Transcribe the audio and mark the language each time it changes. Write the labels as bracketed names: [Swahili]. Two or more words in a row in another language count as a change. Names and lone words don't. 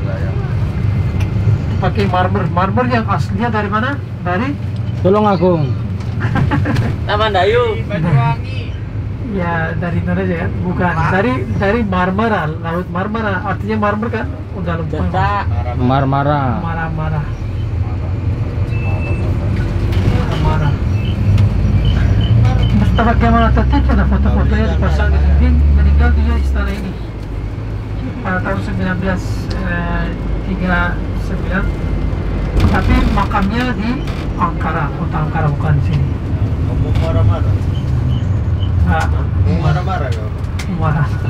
[Indonesian] Pakai marmer yang aslinya dari mana? Dari Tulungagung. Taman Dayu. Banyuwangi. Ya, dari Indonesia kan? Bukan, dari Marmara, Laut Marmara. Artinya marmer kan? Udah lupa. Marmara. Marmara. Mustafa Kemal Atatürk ada foto-fotonya dipasang di dinding. Meninggal di istana ini pada tahun 1939. Tapi makamnya di Ankara, kota Ankara, bukan di sini. Ngomong marah-marah. Marah-marah kau. Marah.